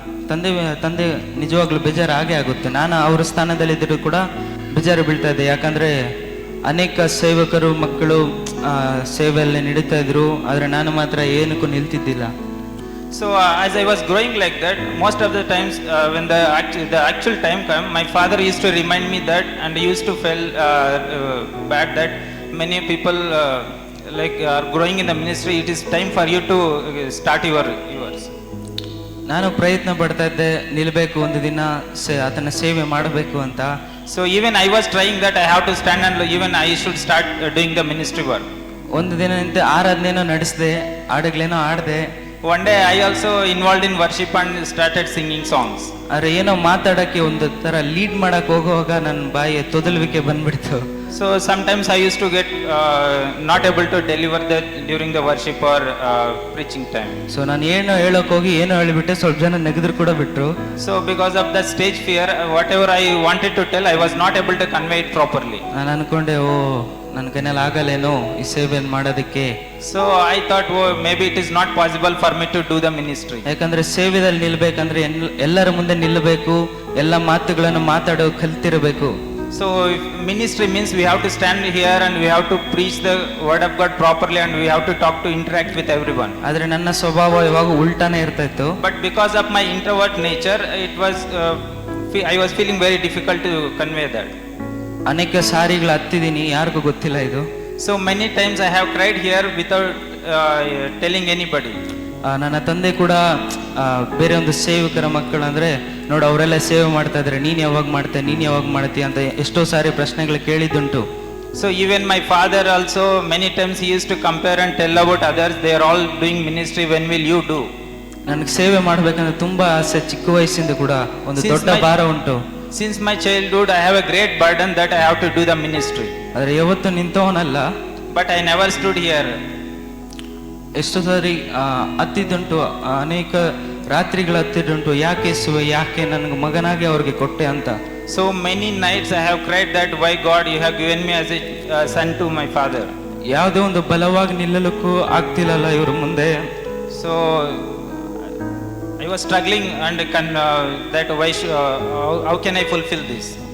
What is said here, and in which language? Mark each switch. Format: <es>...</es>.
<kn>ತಂದೆ ನಿಜವಾಗ್ಲೂ ಬೇಜಾರು ಆಗೇ ಆಗುತ್ತೆ. ನಾನು ಅವ್ರ ಸ್ಥಾನದಲ್ಲಿದ್ದರೂ ಕೂಡ ಬೇಜಾರು ಬೀಳ್ತಾ ಇದ್ದೆ. ಯಾಕಂದರೆ ಅನೇಕ ಸೇವಕರು ಮಕ್ಕಳು ಸೇವೆಯಲ್ಲಿ ನಡೀತಾ ಇದ್ರು, ಆದರೆ ನಾನು ಮಾತ್ರ ಏನಕ್ಕೂ ನಿಲ್ತಿದ್ದಿಲ್ಲ.</kn> <en>So as I was growing like that, most of the times when the actual time came, my father used to remind me that, and he used to feel bad that many people are growing in the ministry. It is time for you to start yours.</en> <kn>ನಾನು ಪ್ರಯತ್ನ ಪಡ್ತಾ ಇದ್ದೆ ನಿಲ್ಲಬೇಕು, ಒಂದು ದಿನ ಆತನ ಸೇವೆ ಮಾಡಬೇಕು ಅಂತ.</kn> <en>So even I was trying that I have to stand and even I should start doing the ministry work.</en> <kn>ಒಂದು ದಿನ ನಿಂತು ಆರಾಧನೆನೋ ನಡೆಸಿದೆ, ಹಾಡುಗಳೇನೋ ಆಡಿದೆ.</kn> <en>One day I also involved in worship and started singing songs.</en> <kn>ಆದರೆ ಏನೋ ಮಾತಾಡೋಕ್ಕೆ ಒಂದು ಥರ ಲೀಡ್ ಮಾಡಕ್ಕೆ ಹೋಗುವಾಗ ನನ್ನ ಬಾಯಿ ತೊದಲುವಿಕೆ ಬಂದ್ಬಿಡ್ತು.</kn> <en>So sometimes I used to get not able to deliver that during the worship or preaching time.</en> <kn>So ನಾನು ಏನೋ ಹೇಳೋಕೆ ಹೋಗಿ ಏನೋ ಹೇಳಿಬಿಟ್ಟೆ, ಸ್ವಲ್ಪ ಜನ ನೆಗೆದ್ರು ಕೂಡ ಬಿಟ್ರು.</kn> <en>So because of the stage fear, whatever I wanted to tell, I was not able to convey it properly.</en> <kn>ನಾನು ಅನ್ಕೊಂಡೆ, ನನ್ನ ಕೈಯಲ್ಲಿ ಆಗಲ್ಲೇನೋ ಈ ಸೇವೆಯನ್ನು ಮಾಡೋದಕ್ಕೆ.</kn> <en>So I thought, maybe it is not possible for me to do the ministry.</en> <kn>ಯಾಕಂದ್ರೆ ಸೇವೆದಲ್ಲಿ ನಿಲ್ಬೇಕಂದ್ರೆ ಎಲ್ಲರ ಮುಂದೆ ನಿಲ್ಲಬೇಕು, ಎಲ್ಲ ಮಾತುಗಳನ್ನು ಮಾತಾಡೋ ಕಲ್ತಿರಬೇಕು.</kn> <en>So if ministry means we have to stand here and we have to preach the word of God properly and we have to talk to interact with everyone.</en> <kn>ಆದ್ರೆ ನನ್ನ ಸ್ವಭಾವ ಯಾವಾಗ ಉಲ್ಟಾನೇ ಇರ್ತಾ ಇತ್ತು.</kn> <en>But because of my introvert nature, it was I was feeling very difficult to convey that.</en> <kn>ಅನೇಕ ಸಾರಿಗಳು ಹತ್ತಿದ್ದೀನಿ, ಯಾರಿಗೂ ಗೊತ್ತಿಲ್ಲ ಇದು.</kn> <en>So many times I have cried here without telling anybody.</en> <kn>ನನ್ನ ತಂದೆ ಕೂಡ ಬೇರೆ ಒಂದು ಸೇವಕರ ಮಕ್ಕಳು ಅಂದರೆ ನೋಡು ಅವರೆಲ್ಲ ಸೇವೆ ಮಾಡ್ತಾ ಇದ್ದಾರೆ, ನೀನು ಯಾವಾಗ ಮಾಡ್ತೀಯ ಅಂತ ಎಷ್ಟೋ ಸಾರಿ ಪ್ರಶ್ನೆಗಳು ಕೇಳಿದ್ದುಂಟು.</kn> <en>So even my father also many times he used to compare and tell about others, they are all doing ministry, when will you do?</en> <kn>ನನಗೆ ಸೇವೆ ಮಾಡಬೇಕಂದ್ರೆ ತುಂಬಾ ಆಸೆ, ಚಿಕ್ಕ ವಯಸ್ಸಿಂದ ಕೂಡ ಒಂದು ದೊಡ್ಡ ಭಾರ ಉಂಟು.</kn> <en>Since my childhood I have a great burden that I have to do the ministry.</en> <kn>ಆದರೆ ಯಾವತ್ತೂ ನಿಂತವನಲ್ಲ.</kn> <en>But I never stood here.</en> <kn>ಎಷ್ಟು ಸಾರಿ ಹತ್ತಿದ್ದುಂಟು, ಅನೇಕ ರಾತ್ರಿಗಳು ಹತ್ತಿದ್ದುಂಟು, ಯಾಕೆ ನನಗೆ ಮಗನಾಗಿ ಅವ್ರಿಗೆ ಕೊಟ್ಟೆ ಅಂತ.</kn> <en>So many nights I have cried that why God you have given me as a son to my father.</en> <kn>ಯಾವುದೇ ಒಂದು ಬಲವಾಗಿ ನಿಲ್ಲಲಿಕ್ಕೂ ಆಗ್ತಿಲ್ಲಲ್ಲ ಇವ್ರ ಮುಂದೆ.</kn> <en>So I was struggling and that why how can I fulfill this?</en>